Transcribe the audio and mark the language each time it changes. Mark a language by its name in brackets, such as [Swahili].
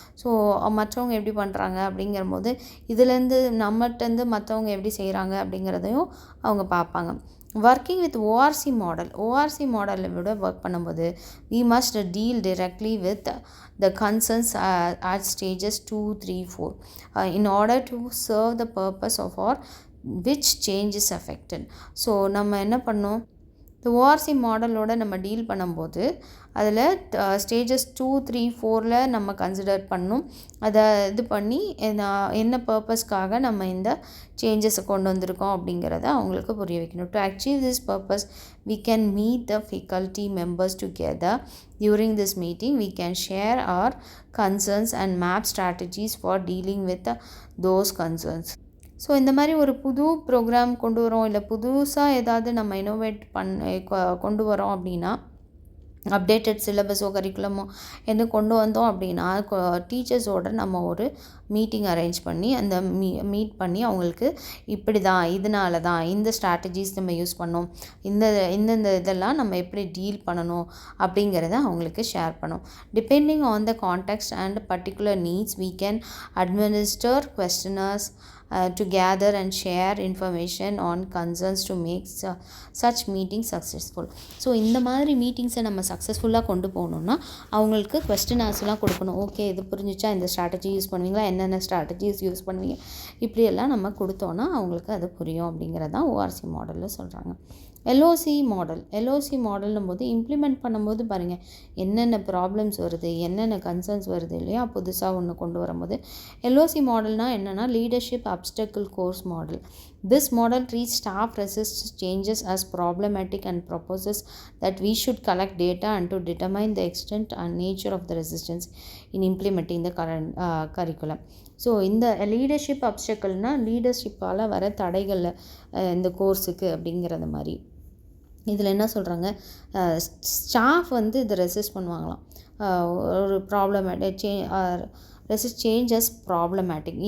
[Tamil] So மற்றவங்க எப்படி பண்ணுறாங்க அப்படிங்கிற போது இதுலேருந்து நம்மகிட்டேருந்து மற்றவங்க எப்படி செய்கிறாங்க அப்படிங்கிறதையும் அவங்க பார்ப்பாங்க. ஒர்க்கிங் வித் ஓஆர்சி மாடலில் விட ஒர்க் பண்ணும்போது [English] we must deal directly with the concerns at stages 2, 3, 4 in order to serve the purpose of or which change is affected. [Tamil] So நம்ம என்ன பண்ணோம், இந்த ஓஆர்சி மாடலோட நம்ம டீல் பண்ணும்போது அதில் ஸ்டேஜஸ் 2, 3, 4ல் நம்ம கன்சிடர் பண்ணணும். அதை இது பண்ணி என்ன பர்பஸ்க்காக நம்ம இந்த சேஞ்சஸை கொண்டு வந்திருக்கோம் அப்படிங்கிறத அவங்களுக்கு புரிய வைக்கணும். [English] To achieve this purpose we can meet the faculty members together. During this meeting we can share our concerns and map strategies for dealing with those concerns. [Tamil] So இந்த மாதிரி ஒரு புது ப்ரோக்ராம் கொண்டு வரோம், இல்லை புதுசாக ஏதாவது நம்ம இனோவேட் கொண்டு வரோம் அப்படின்னா, அப்டேட்டட் சிலபஸோ கரிக்குலமோ எது கொண்டு வந்தோம் அப்படின்னா, டீச்சர்ஸோடு நம்ம ஒரு மீட்டிங் அரேஞ்ச் பண்ணி அந்த மீட் பண்ணி அவங்களுக்கு இப்படி தான், இதனால தான் இந்த ஸ்ட்ராட்டஜிஸ் நம்ம யூஸ் பண்ணோம், இந்தந்த இதெல்லாம் நம்ம எப்படி டீல் பண்ணணும் அப்படிங்கிறத அவங்களுக்கு ஷேர் பண்ணோம். [English] Depending on the context and particular needs we can administer questionnaires to gather and share information on concerns to make such meetings successful. [Tamil] So இந்த மாதிரி மீட்டிங்ஸை நம்ம சக்ஸஸ்ஃபுல்லாக கொண்டு போகணுன்னா அவங்களுக்கு கொஸ்டினார்ஸ்லாம் கொடுக்கணும். ஓகே, இது புரிஞ்சிச்சா, இந்த ஸ்ட்ராட்டஜி யூஸ் பண்ணுவீங்களா, என்னென்ன ஸ்ட்ராட்டஜிஸ் யூஸ் பண்ணுவீங்க, இப்படியெல்லாம் நம்ம கொடுத்தோன்னா அவங்களுக்கு அது புரியும் அப்படிங்கிறதான் ஓஆர்சி மாடலில் சொல்கிறாங்க. எல்ஓசி மாடல்னும் போது இம்ப்ளிமெண்ட் பண்ணும்போது பாருங்கள் என்னென்ன ப்ராப்ளம்ஸ் வருது, என்னென்ன கன்சர்ன்ஸ் வருது இல்லையா, புதுசாக ஒன்று கொண்டு வரும்போது. எல்ஓசி மாடல்னால் என்னென்னா leadership அப்டக்கிள் course model. [English] This model treats staff resists changes as problematic and proposes that we should collect data and to determine the extent and nature of the resistance in implementing the current curriculum. [Tamil] So இந்த leadership அப்டக்கிள்னால் லீடர்ஷிப்பால் வர தடைகள் இந்த கோர்ஸுக்கு அப்படிங்கிறது மாதிரி. இதில் என்ன சொல்கிறாங்க, staff வந்து இதை ரெசிஸ்ட் பண்ணுவாங்களாம். [English] ஒரு problematic resist change as problematic.